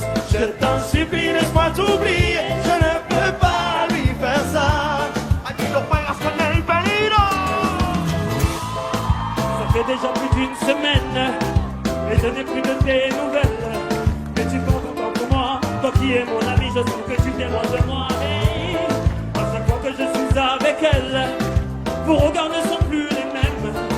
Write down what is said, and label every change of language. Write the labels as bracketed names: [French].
[French] Je t'en supplie, laisse-moi t'oublier. Je ne peux pas lui faire ça. [Spanish] Aquí no juegas con el peligro. [French] Ça fait déjà plus d'une semaine et je n'ai plus de tes nouvelles. Mais tu comptes encore pour moi. Toi qui es mon ami, je sens que tu viens loin de moi. Et à chaque fois que je suis avec elle, vos regards ne sont plus les mêmes.